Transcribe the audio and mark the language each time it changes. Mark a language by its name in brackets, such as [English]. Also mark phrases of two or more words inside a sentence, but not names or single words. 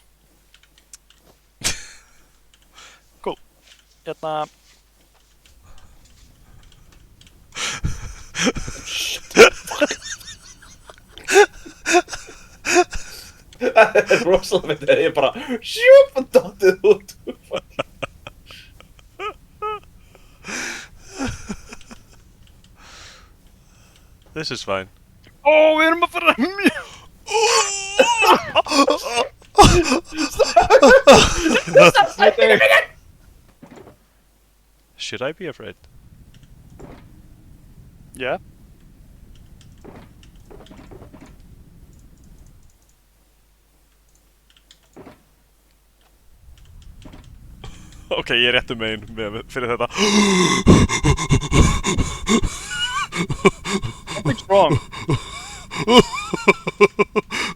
[Icelandic] Cool. Hérna... Það er rosalega myndið að ég bara sjúp og dottið út. [English] This is fine. [Icelandic] Ó, við erum að fara mjög... [English] Should I be afraid? Yeah. [Icelandic] Ok, ég er réttu megin fyrir þetta. [English] Something's wrong.